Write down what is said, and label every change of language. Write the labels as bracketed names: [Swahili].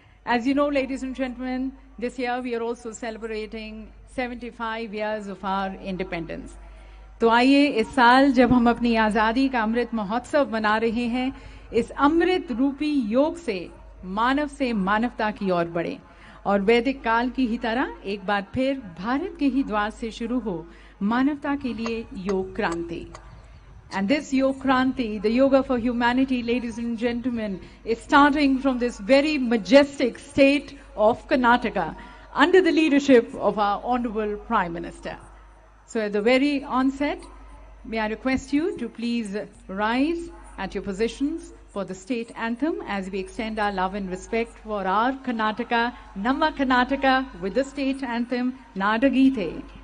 [English] As you know, ladies and gentlemen, this year we are also celebrating 75 years of our independence. [Hindi] तो आइए इस साल जब हम अपनी आजादी का अमृत महोत्सव मना रहे हैं, इस अमृत रूपी योग से मानवता की ओर बढ़े और वैदिक काल की ही तरह एक बार फिर भारत के ही द्वार से शुरू हो मानवता के लिए योग क्रांति. [English] And this Yoga Kranti, the Yoga for Humanity, ladies and gentlemen, is starting from this very majestic state of Karnataka under the leadership of our Honorable Prime Minister. So at the very onset, may I request you to please rise at your positions for the state anthem as we extend our love and respect for our Karnataka, Namma Karnataka, with the state anthem, Nadagite.